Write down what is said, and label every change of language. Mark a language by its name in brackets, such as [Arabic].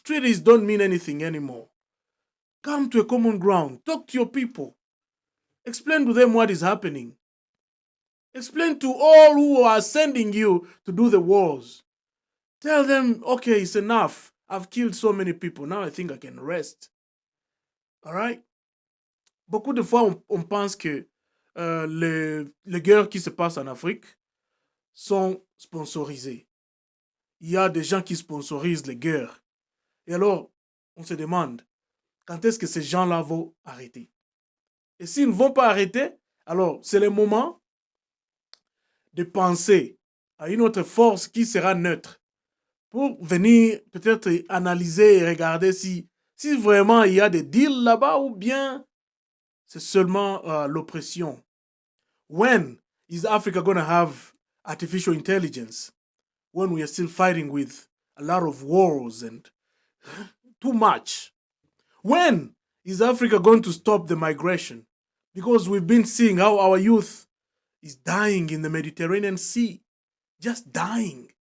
[English] Treaties don't mean anything anymore. Come to a common ground. Talk to your people. Explain to them what is happening. Explain to all who are sending you to do the wars. Tell them, okay, it's enough. I've killed so many people. Now I think I can rest. All right? [French] Beaucoup de fois, on pense que les guerres qui se passent en Afrique sont sponsorisées. Il y a des gens qui sponsorisent les guerres. Et alors, on se demande, quand est-ce que ces gens-là vont arrêter? Et s'ils ne vont pas arrêter, alors c'est le moment de penser à une autre force qui sera neutre pour venir peut-être analyser et regarder si vraiment il y a des deals là-bas ou bien c'est seulement l'oppression. [English] When is Africa going to have artificial intelligence? When we are still fighting with a lot of wars and too much? When is Africa going to stop the migration? Because we've been seeing how our youth is dying in the Mediterranean Sea, just dying.